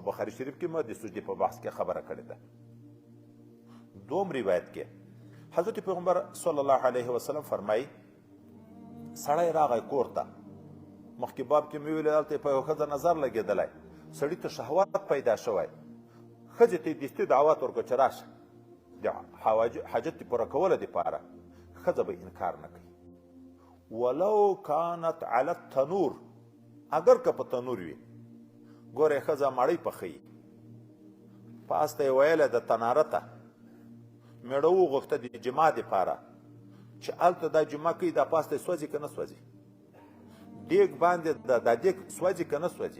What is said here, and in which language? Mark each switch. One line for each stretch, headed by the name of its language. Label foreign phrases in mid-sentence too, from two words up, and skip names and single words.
Pashto: بخاري شریف کې ما د سجدې په بحث کې خبره کړې ده. دوم روایت کې حضرت پیغمبر
Arabic: صلی الله علیه وسلم
Pashto: فرمایي سړی راغی کور ته، مخکې باب کې مې ویلې هلته په یوه ښځه نظر لګېدلی، سړي ته شهوت پیدا شوی، ښځې ته یې دستي دعوت ورکړه چې راشه د حاجت دې پوره کولو دپاره، ښځه به انکار نه کوي.
Arabic: ولو کانت علی التنور،
Pashto: اگر که په تنور وي. ګورې ښځه مړۍ پخوي، پاسته یې ویله د تناره ته، میړه وغوښته د جما دپاره چې هلته دا جما کوي، دا پاسته یې سوځي که نه سوځي، دیګ باندې دا دیګ سوځي که نه سوځي.